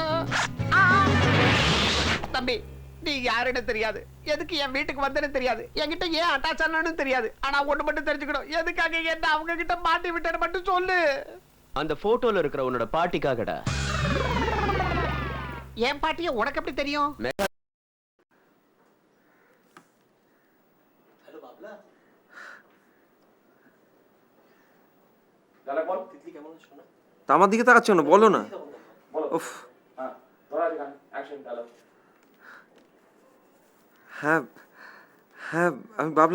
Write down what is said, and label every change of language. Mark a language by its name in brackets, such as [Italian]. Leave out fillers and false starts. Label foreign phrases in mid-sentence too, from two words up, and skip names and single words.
[Tamil] தம்பி, நீ யாருன்னு தெரியாது, எதுக்கு என் வீட்டுக்கு வந்தேன்னு தெரியாது, என்கிட்ட ஏன் அட்டாச் ஆனன்னு தெரியாது. ஆனா ஒண்ணு மட்டும் தெரிஞ்சுக்கணும், எதுக்காக என்ன அவங்க கிட்ட மாட்டி விட்டேன்னு மட்டும் சொல்லு. அந்த போட்டோல இருக்கிற உன்னோட பாட்டிக்காகடா. என் பாட்டிய உனக்கு எப்படி தெரியும்? [Bangla] আমার দিকে তাকাচ্ছ না, বলো না। উফ, হ্যাঁ হ্যাঁ, আমি বাবলা।